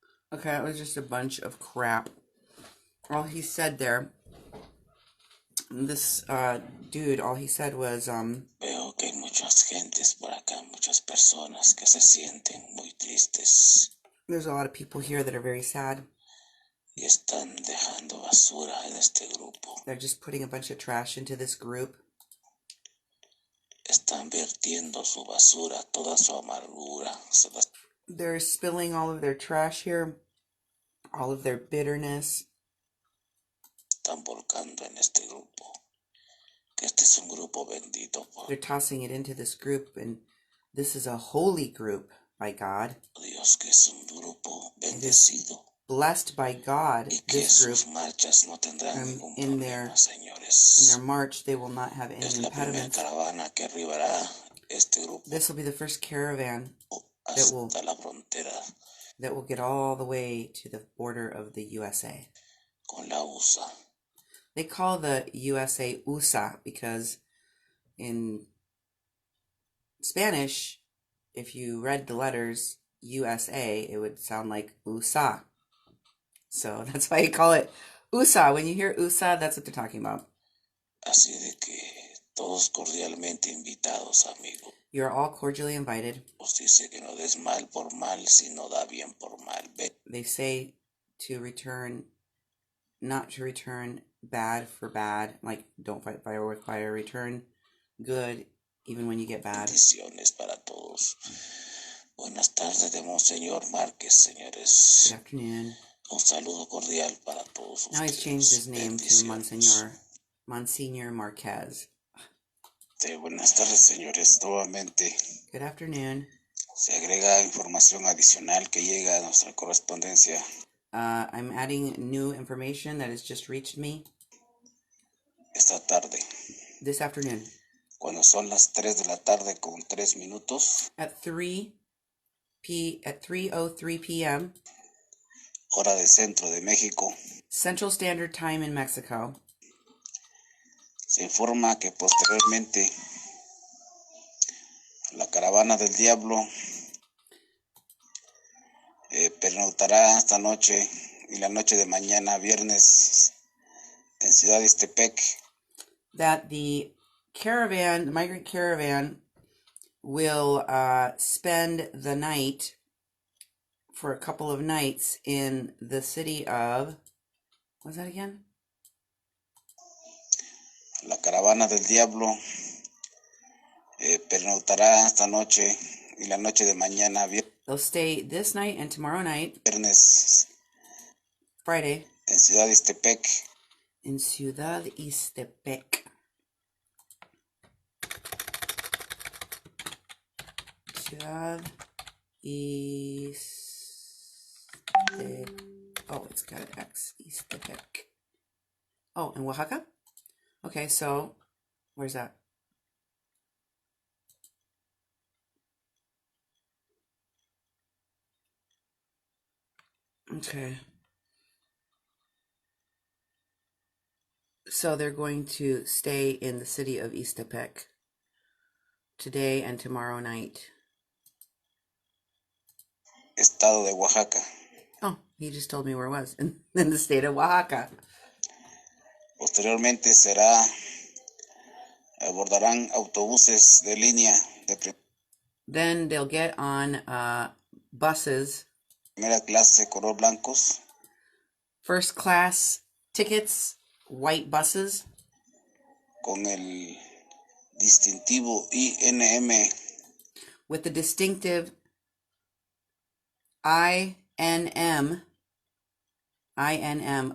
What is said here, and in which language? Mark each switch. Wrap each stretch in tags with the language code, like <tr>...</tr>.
<en>Okay, that was just a bunch of crap. All he said there, this dude, all he said was,</en> <es>Veo que hay muchas gentes por acá, muchas personas que se sienten muy tristes</es> <en>there's a lot of people here that are very sad.</en> <es>y están dejando basura en este grupo.</es> <en>They're just putting a bunch of trash into this group.</en> <es>Están vertiendo su basura, toda su amargura.</es> <en>They're spilling all of their trash here, all of their bitterness.</en> <es>Están volcando en este grupo. Que este es un grupo bendito por</es> <en>They're tossing it into this group, and this is a holy group by God.</en> <es>Dios, que es un grupo bendecido.</es> <en>Blessed by God,</en> <es>Y que</es> <en>this group,</en> <es>sus marchas no tendrán ningún</es> <en>in</en> <es>problema,</es> <en>their</en> <es>señores.</es> <en>march, they will not have any</en> <es>Es la primera</es> <en>impediments.</en> <es>caravana que arribará este grupo</es> <en>This will be the first caravan</en> <es>hasta la frontera</es> <en>that will get all the way to the border of the USA.</en> <es>con la USA.</es> <en>They call the USA USA because in Spanish, if you read the letters USA, it would sound like USA. So that's why you call it USA. When you hear USA, that's what they're talking about.</en> <es>Así de que todos cordialmente invitados, amigos.</es> <en>You're all cordially invited.</en> <es>Os dice que no des mal por mal, sino da bien por mal.</es> <en>They say to return, not to return bad for bad, like don't fight fire with fire, return good even when you get bad.</en> <es>Bendiciones para todos. Buenas tardes de Monseñor Márquez, señores.</es> <en>Good afternoon.</en> <es>Un saludo cordial para todos ustedes.</es> <en>Now he's changed his name to Monsignor Marquez.</en> <es>Buenas tardes, señores. Nuevamente</es> <en>Good afternoon.</en> <es>se agrega información adicional que llega a nuestra correspondencia.</es> <en>I'm adding new information that has just reached me</en> <es>Esta tarde,</es> <en>this afternoon.</en> <es>cuando son las 3 de la tarde con 3 minutos,</es> <en>At 3:03 p.m.</en> <es>hora del centro de México,</es> <en>Central Standard Time in Mexico.</en> <es>se informa que posteriormente la caravana del diablo pernoctará esta noche y la noche de mañana, viernes, en Ciudad de Ixtepec.</es> <en>That the caravan, the migrant caravan, will spend the night for a couple of nights in the city of, what's that again?</en> <es>La caravana del diablo pernoctará esta noche y la noche de mañana,</es> <en>They'll stay this night and tomorrow night,</en> <es>viernes,</es> <en>Friday,</en> <es>en Ciudad de Ixtepec.</es> <en>in Ciudad Ixtepec.</en> <es>Ciudad Ixtepec.</es> <en>Oh, it's got an X. Ixtepec. Oh, in Oaxaca? Okay, so where's that? Okay. So they're going to stay in the city of Ixtepec today and tomorrow night.</en> <es>Estado de Oaxaca.</es> <en>Oh, he just told me where it was. In the state of Oaxaca.</en> <es>Posteriormente abordarán autobuses de línea de</es> <en>Then they'll get on buses,</en> <es>primera clase color blancos,</es> <en>first class tickets, white buses,</en> <es>con el distintivo INM</es> <en>with the distinctive INM. INM.</en>